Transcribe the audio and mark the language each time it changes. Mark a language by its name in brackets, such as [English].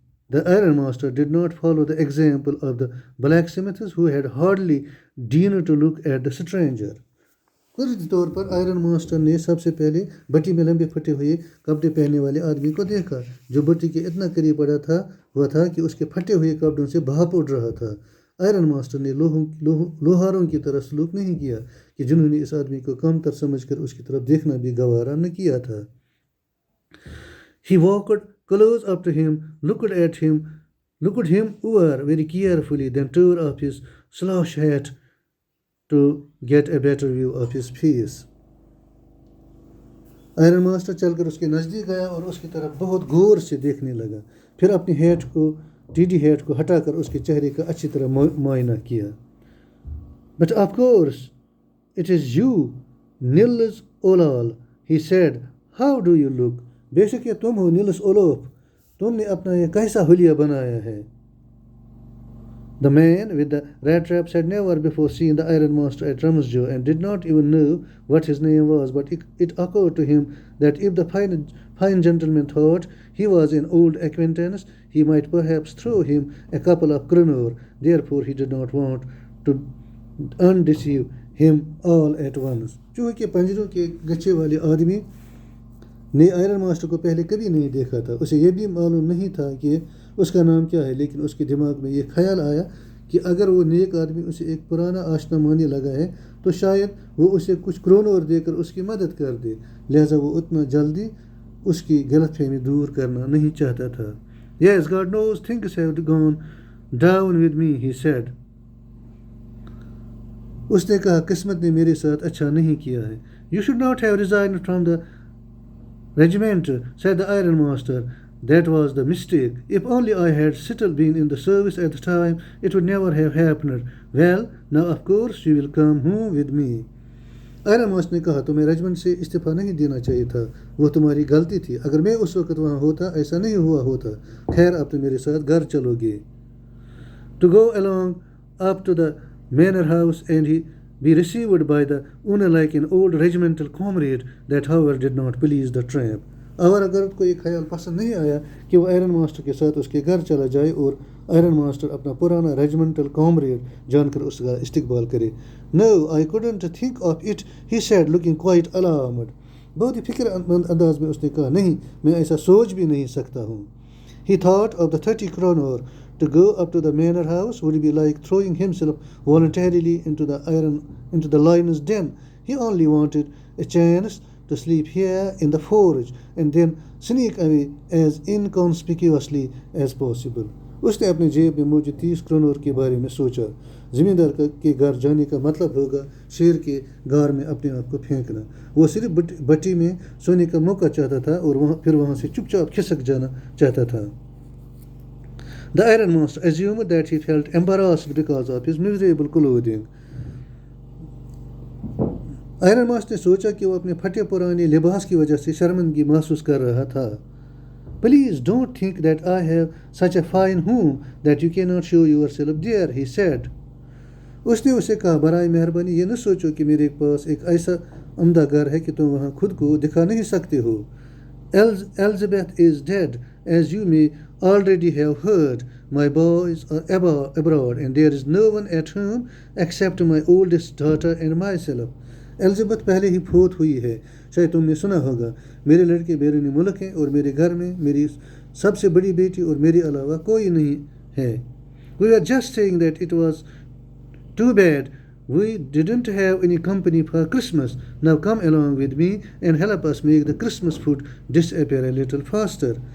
[English] The ironmaster did not follow the example of the blacksmiths who had hardly deigned to look at the stranger. [Hindi] कुछ तौर पर iron master ने सबसे पहले भट्टी में लंबे फटे हुए कपड़े पहनने वाले आदमी को देखा जो भट्टी के इतना करीब पड़ा था कि उसके फटे हुए कपड़ों से भाप उड़ रहा था। आयरन मास्टर ने लोहारों की तरह सलूक नहीं किया कि जिन्होंने इस आदमी को कमतर समझकर उसकी तरफ देखना भी गवारा न किया था। [English] He walked close up to him, looked him over very carefully, then tore off his slouch hat to get a better view of his face. [Hindi] Iron master चलकर उसके नज़दीक गया और उसकी तरफ बहुत गौर से देखने लगा। फिर अपनी टीडी हैट को हटाकर उसके चेहरे का अच्छी तरह मुआयना किया। [English] But of course, it is you, Nils Olal, he said. How do you look? [Hindi] बेशक ये तुम हो निल्स ओलोफ, तुमने अपना ये कैसा हुलिया बनाया है। [English] The man with the rat traps had never before seen the iron master at Ramsjo and did not even know what his name was, but it occurred to him that if the fine gentleman thought he was an old acquaintance, he might perhaps throw him a couple of kroner. Therefore, he did not want to undeceive him all at once. [Hindi] चूँकि पंजरों के गच्छे वाले आदमी ने iron master को पहले कभी नहीं देखा था, उसे यह भी मालूम नहीं था कि उसका नाम क्या है, लेकिन उसके दिमाग में ये ख्याल आया कि अगर वो नेक आदमी उसे एक पुराना आशना मानने लगा है तो शायद वो उसे कुछ क्रोनर देकर उसकी मदद कर दे। लिहाजा वो उतना जल्दी उसकी गलतफहमी दूर करना नहीं चाहता था। [English] Yes, God knows things have gone down with me, he said. [Hindi] उसने कहा, किस्मत ने मेरे साथ अच्छा नहीं किया है. [English] You should not have resigned from the regiment, said the iron master. That was the mistake. If only I had still been in the service at the time, it would never have happened. Well, now of course you will come home with me. [Hindi] Iron master ने कहा, तुम्हें regiment से इस्तीफा नहीं देना चाहिए था. वो तुम्हारी गलती थी. अगर मैं उस वक्त वहाँ होता, ऐसा नहीं हुआ होता. खैर, अब तुम मेरे साथ घर चलोगे. [English] To go along up to the manor house and he be received by the owner like an old regimental comrade. That however did not please the tramp. [Hindi] और अगर को ये ख्याल पसंद नहीं आया कि वो आयरन मास्टर के साथ उसके घर चला जाए और आयरन मास्टर अपना पुराना रेजिमेंटल कॉमरेड जानकर उसका इस्तकबाल करे. [English] No, I couldn't think of it, he said, looking quite alarmed. [Hindi] बहुत ही फिक्रमंद अंदाज में उसने कहा, नहीं, मैं ऐसा सोच भी नहीं सकता हूँ. [English] He thought of the 30 kroner to go up to the manor house would be like throwing himself voluntarily into the lion's den. He only wanted a chance to sleep here in the forge and then sneak away as inconspicuously as possible. [Hindi] उसने अपने जेब में मौजूद 30 kroner के बारे में सोचा. ज़मींदार के घर जाने का मतलब होगा शेर के गार में अपने आप को फेंकना. वो सिर्फ भट्टी में सोने का मौका चाहता था और वहाँ से चुपचाप खिसक जाना चाहता था. [English] The iron master assumed that he felt embarrassed because of his miserable clothing. [Hindi] Iron master ने सोचा कि वो अपने फटे पुराने लिबास की वजह से शर्मिंदगी महसूस कर रहा था. [English] Please don't think that I have such a fine home that you cannot show yourself there, he said. [Hindi] उसने उसे कहा, बराए मेहरबानी ये न सोचो कि मेरे पास एक ऐसा उम्दा घर है कि तुम वहाँ खुद को दिखा नहीं सकते हो. [English] Elizabeth is dead, as you may already have heard. My boys are abroad and there is no one at home except my oldest daughter and myself. [Hindi] Elizabeth पहले ही फोत हुई है, शायद तुमने सुना होगा. मेरे लड़के बैरूनी मुल्क हैं और मेरे घर में मेरी सबसे बड़ी बेटी और मेरे अलावा कोई नहीं है. [English] We were just saying that it was too bad we didn't have any company for Christmas. Now come along with me and help us make the Christmas food disappear a little faster.